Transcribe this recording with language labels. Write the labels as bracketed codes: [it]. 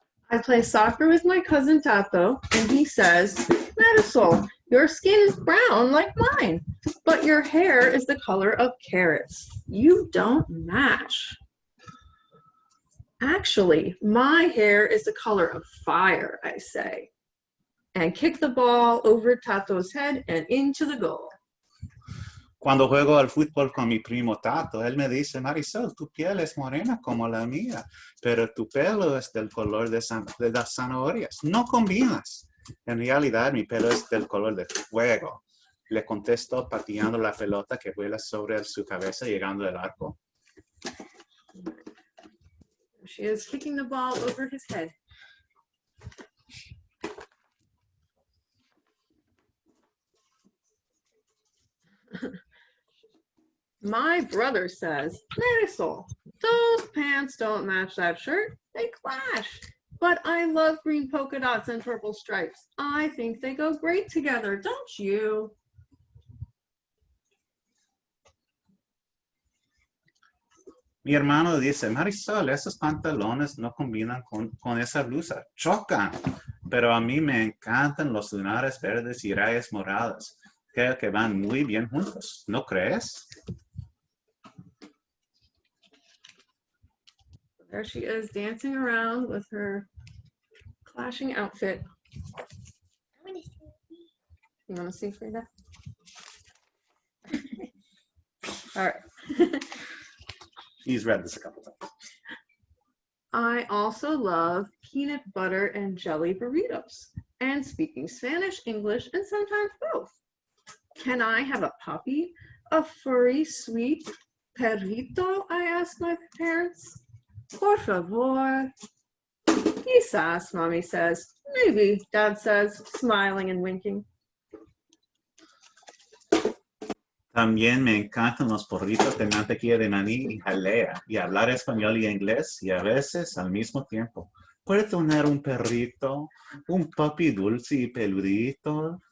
[en] I play soccer with my cousin Tato, and he says, Marisol, your skin is brown like mine, but your hair is the color of carrots. You don't match. Actually, my hair is the color of fire, I say, and kick the ball over Tato's head and into the goal. [es] Cuando juego al fútbol con mi primo Tato, él me dice, Marisol, tu piel es morena como la mía, pero tu pelo es del color de las zanahorias. No combinas. En realidad, mi pelo es del color de fuego. Le contesto pateando la pelota que vuela sobre su cabeza llegando al arco. [en] She is kicking the ball over his head. My brother says, Marisol, those pants don't match that shirt. They clash. But I love green polka dots and purple stripes. I think they go great together, don't you? [es] Mi hermano dice, Marisol, esos pantalones no combinan con esa blusa. Chocan. Pero a mí me encantan los lunares verdes y rayas moradas. Creo que van muy bien juntos. ¿No crees? [en] There she is dancing around with her clashing outfit. You want to see Frida? All right. He's read this a couple times. I also love peanut butter and jelly burritos, and speaking Spanish, English, and sometimes both. Can I have a puppy? A furry, sweet perrito? I ask my parents. [es] Por favor. [en] Quizás, Mommy says. Maybe, Dad says, smiling and winking. [es] También me encantan los porritos de mantequilla de maní y jalea, y hablar español y inglés, y a veces al mismo tiempo. ¿Puedo tener un perrito, un puppy dulce y peludito?